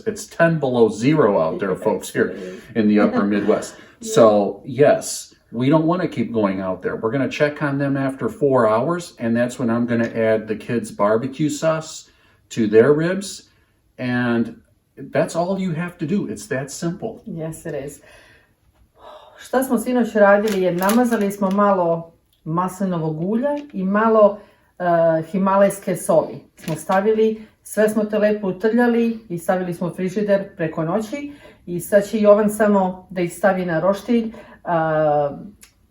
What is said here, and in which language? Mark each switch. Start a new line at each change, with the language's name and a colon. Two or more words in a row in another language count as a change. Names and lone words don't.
English: It's 10 below zero out there, folks, here in the upper Midwest. So yes, we don't want to keep going out there. We're going to check on them after 4 hours, and that's when I'm going to add the kids' barbecue sauce to their ribs, and that's all you have to do. It's that simple. Yes, it is.
Serbian: Šta smo sinoć radili je namazali smo malo maslinovog ulja i malo himalajske soli. Smo stavili, sve smo to lepo utrljali i stavili smo u frižider preko noći i sad će Jovan samo da ih stavi na roštilj.